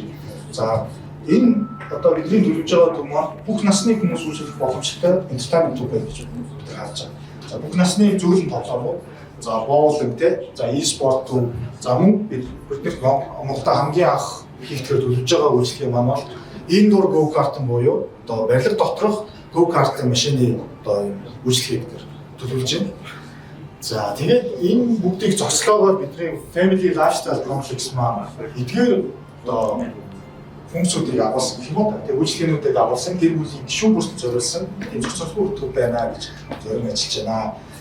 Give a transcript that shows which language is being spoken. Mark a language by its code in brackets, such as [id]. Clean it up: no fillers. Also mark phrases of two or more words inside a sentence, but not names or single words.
[mn] За энэ одоо бидний төлөвлөж байгаа төв маань бүх насны хүмүүс үйлчлэх боломжтой entertainment төв гэж бид харж байгаа. За бүх насны зөвлөн тоглоом, за боулинг тэ, за e-sport төв, за мөн бид Монголда хамгийн анх хийхдээ төлөвлөж байгаа үйлчлэгийн маань бол [en] indoor go-kart [mn] буюу одоо барилга доторх go-kart машины одоо үйлчлэгийг төлөвлөж байна. За тэгээд энэ бүгдийг зогслоогоор бидний Family Lifestyle Complex маань эдгээр одоо функцүүдийг агуулсан гэх юм уу. Тэгээд үйлчлэгээнүүдийг агуулсан гэр бүлийн гишүүн бүрт зориулсан энэ зохицуулалтын төв байна гэж зорион ажиллаж байна.